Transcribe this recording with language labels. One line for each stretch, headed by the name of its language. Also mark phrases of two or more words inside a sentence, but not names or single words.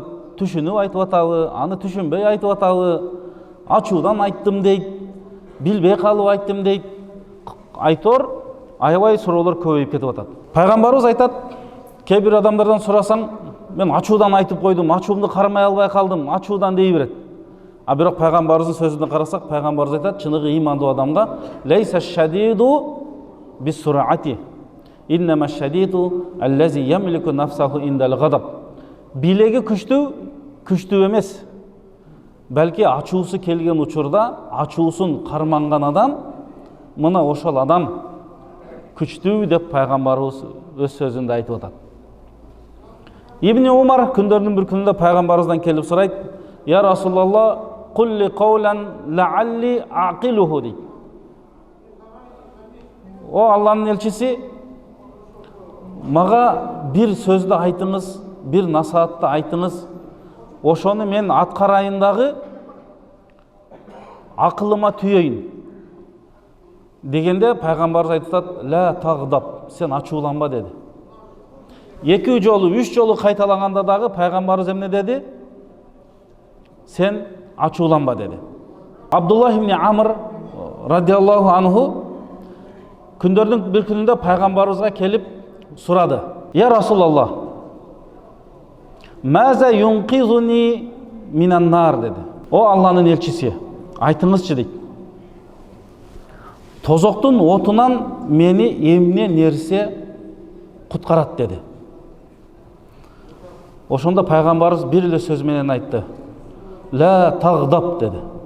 Kyrgyz: Түшүнүп айтып атабы, аны түшүнбөй айтып атабы, ачуудан айттым дейт, билбей калып айттым дейт. Айтор, аябай суроолор көбөйүп кетип атат. Пайгамбарыбыз айтат, кээ бир адамдардан сурасаң, мен ачуудан айтып койдум, ачуумду кармай албай калдым, ачуудан дей берет. А бирок пайгамбарыбыздын сөзүнө карасак, пайгамбарыбыз айтат, чыныгы ыймандуу адамга
Arabic: ليس شديد بصرعة إنما شديد الذي يملك نفسه عند الغضب.
Kyrgyz: Билеги күчтүү эмес. Балки ачуусу келген учурда ачуусун карманган адам, мына ошол адам күчтүү деп пайгамбарыбыз өз сөзүндө айтып атат. Ибн Умар күндөрдүн бир күнүндө пайгамбарыбыздан келип сурайт:
Arabic: "يا رسول الله، كلي قولا لعلي أعقله" дейт.
Kyrgyz: О Алланын элчиси, мага бир сөздү айтыңыз, бир насаатты айтыңыз, ошону мен аткарайын дагы акылыма түйөйүн. Дегенде пайгамбарыбыз айтат:
Arabic: "لا تغضب",
Kyrgyz: сен ачууланба деди. Эки жолу, үч жолу кайталаганда дагы пайгамбарыбыз эмне деди? Сен ачууланба деди. Абдуллах ибн Амр
Arabic: رضي الله عنه
Kyrgyz: күндөрдүн бир күнүндө пайгамбарыбызга келип сурады:
Arabic: "يا رسول الله، ماذا ينقذني من النار" деди.
Kyrgyz: О Алланын элчиси, айтыңызчы дейт. Тозоктун отунан мени эмне нерсе куткарат деди. Ошондо пайгамбарыбыз бир эле сөз менен айтты:
Arabic: "لا تغضب"
Kyrgyz: деди.